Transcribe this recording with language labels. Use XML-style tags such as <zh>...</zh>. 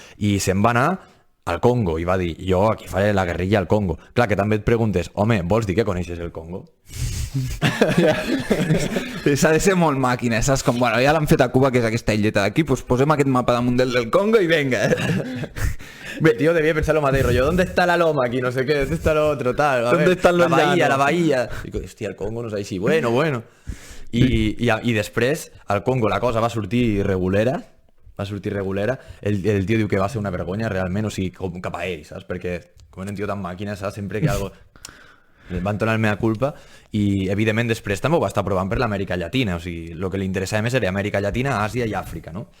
<ca>I se'n va anar al Congo i va dir, jo aquí faré la guerrilla al Congo. Clar, que també et preguntes, home, vols dir que coneixes el Congo? S'ha de ser molt màquina, saps? Com, bueno, ja l'han fet a Cuba, que és aquesta illeta d'aquí, doncs posem aquest mapa damunt del Congo i venga.</ca> <es>Bé, tío, debía pensar lo mateix, rollo, ¿dónde está la loma aquí? No sé qué, ¿dónde está lo otro? Tal, ¿Dónde están los llanos? La bahía.</es> <ca>Digo, hòstia, el Congo no és així. Bueno. I després, al Congo la cosa va sortir regulera, el tio diu que va ser una vergonya realment, o sigui, com cap a ell, saps? Perquè com era un tio tan màquina, saps? Sempre que algo... van tornar el mea culpa i evidentment després també ho va estar provant per l'Amèrica Llatina, o sigui, el que li interessava més era Amèrica Llatina, Àsia i Àfrica, no?</ca>